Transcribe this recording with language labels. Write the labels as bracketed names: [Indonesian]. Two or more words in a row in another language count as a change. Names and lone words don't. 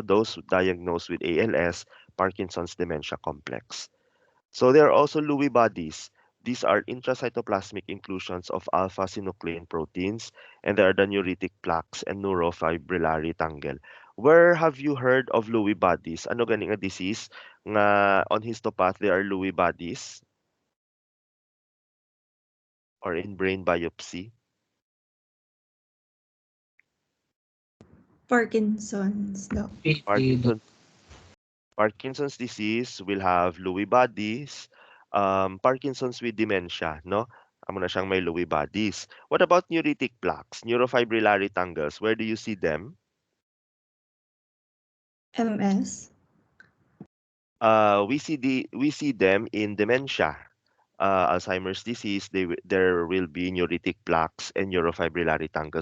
[English] Those diagnosed with ALS, Parkinson's dementia complex. So there are also Lewy bodies. These are intracytoplasmic inclusions of alpha-synuclein proteins, and there are the neuritic plaques and neurofibrillary tangle. Where have you heard of Lewy bodies? [Hiligaynon] Ano ganing nga [English] disease nga on histopath there are Lewy bodies or in brain biopsy? Parkinson's, Doc. PC, Parkinson Parkinson's disease will have Lewy bodies, Parkinson's with dementia, no? [Hiligaynon] Amo na siyang may Lewy bodies. [English] What about neuritic plaques, neurofibrillary tangles? Where do you see them? MS. We see them in dementia. Alzheimer's disease, there will be neuritic plaques and neurofibrillary tangles.